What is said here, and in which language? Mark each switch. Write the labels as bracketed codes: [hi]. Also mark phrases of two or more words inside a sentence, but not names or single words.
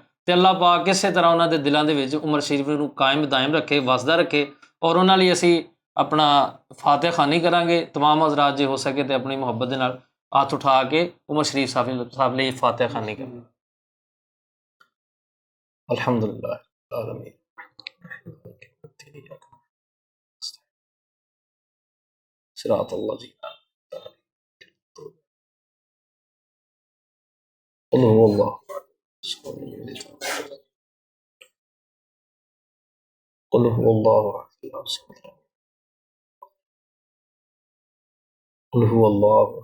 [pa] ਅਤੇ ਅੱਲਾਹ ਪਾਕ ਕਿਸੇ ਤਰ੍ਹਾਂ ਉਹਨਾਂ ਦੇ ਦਿਲਾਂ ਦੇ ਵਿੱਚ ਉਮਰ ਸ਼ਰੀਫ ਨੂੰ ਕਾਇਮ ਦਾਇਮ ਰੱਖੇ, ਵਸਦਾ ਰੱਖੇ। ਔਰ ਉਹਨਾਂ ਲਈ ਅਸੀਂ ਆਪਣਾ ਫਾਤਿਹ ਖਾਨੀ ਕਰਾਂਗੇ। ਤਮਾਮ ਹਜ਼ਰਾਤ ਜੇ ਹੋ ਸਕੇ ਤਾਂ ਆਪਣੀ ਮੁਹੱਬਤ ਦੇ ਨਾਲ ਹੱਥ ਉਠਾ ਕੇ ਉਮਰ ਸ਼ਰੀਫ ਸਾਹਿਬ ਲਈ ਫਾਤਿਹ ਖਾਨੀ ਕਰਾਂਗੇ। [ar] ਅਲਹਮਦੁਲਿल्लाह صراط الذين قل هو الله قل هو الله قل هو الله